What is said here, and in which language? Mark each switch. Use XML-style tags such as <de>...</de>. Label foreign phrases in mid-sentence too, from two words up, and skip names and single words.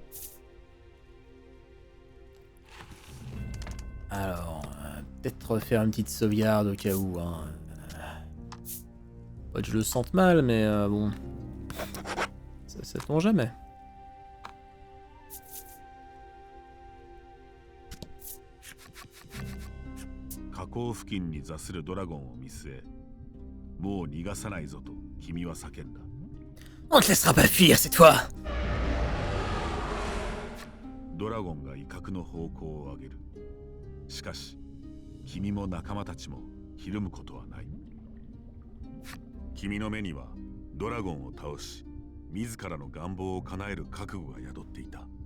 <fr>Alors, peut-être refaire une petite sauvegarde au cas où. Hein. Pas que je le sente mal, mais bon. Ça tombe jamais.</fr> <ja>河口付近に座するドラゴンを見据え、もう逃がさないぞと君は叫んだ。</ja> <fr>On te laissera pas fuir cette fois!</fr> <ja>ドラゴンが威嚇の方向を上げる。しかし、君も仲間たちもひるむことはない。君の目にはドラゴンを倒し、自らの願望を叶える覚悟が宿っていた。</ja>